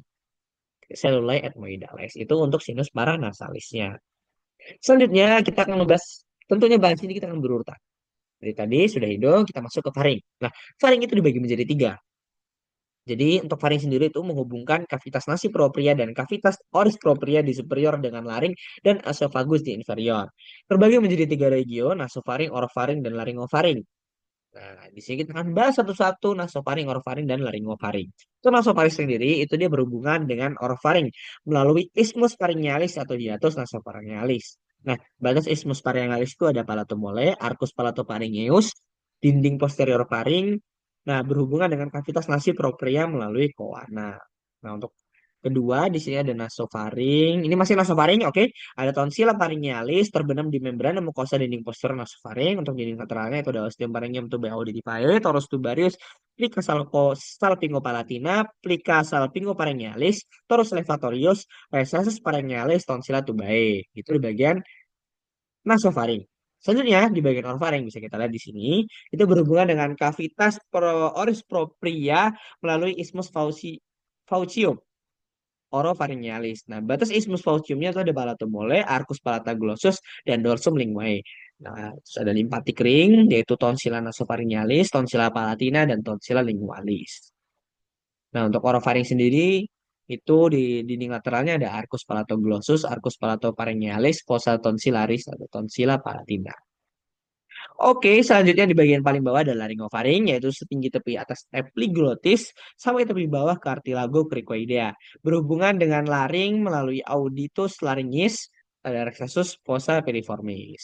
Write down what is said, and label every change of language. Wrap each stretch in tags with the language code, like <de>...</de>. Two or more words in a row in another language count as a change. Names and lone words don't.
<id>Cellulae ethmoidales itu untuk sinus paranasalisnya. Selanjutnya kita akan membahas, tentunya bahas ini kita akan berurutan. Dari tadi sudah hidung, kita masuk ke faring. Nah, faring itu dibagi menjadi tiga. Jadi untuk faring sendiri itu menghubungkan kavitas nasi propria dan kavitas oris propria di superior dengan laring dan esophagus di inferior. Terbagi menjadi tiga region, nasofaring, orofaring, dan laryngofaring. Nah, di sini kita akan bahas satu-satu nasofaring, orofaring, dan laryngofaring. Untuk nasofaring sendiri, itu dia berhubungan dengan orofaring melalui isthmus pharyngealis atau hiatus nasopharyngealis. Nah, batas isthmus pharyngealis itu ada palatomole, arcus palatopharyngeus, dinding posterior faring. Nah, berhubungan dengan kavitas nasi propria melalui koana. Nah, untuk kedua, di sini ada nasofaring. Ini masih nasofaring, oke. Ada tonsila pharyngealis terbenam di membrana mukosa dinding posterior nasofaring. Untuk dinding lateralnya itu ada ostium pharyngeum tubae auditivae, torus tubarius, plica salpingopalatina, plica salpingopharyngealis, torus levatorius, recessus pharyngealis, tonsila tubae. Itu di bagian nasofaring. Selanjutnya di bagian orofaring bisa kita lihat di sini itu berhubungan dengan kavitas oris propria melalui isthmus faucium. oropharyngealis. Nah, batas isthmus faciumnya itu ada palato mole, arcus palataglossus, dan dorsum linguae. Nah, terus ada limpatic ring, yaitu tonsilla nasopharyngealis, tonsilla palatina, dan tonsilla lingualis. Nah, untuk orofaring sendiri, itu di dinding lateralnya ada arcus palatoglossus, arcus palatopharyngealis, fossa tonsillaris, atau tonsilla palatina. Oke, selanjutnya di bagian paling bawah ada laryngofaring, yaitu setinggi tepi atas epiglottis sampai tepi bawah cartilago cricoidea. Berhubungan dengan laring melalui auditus laryngis, ada recessus fossa piriformis.</id>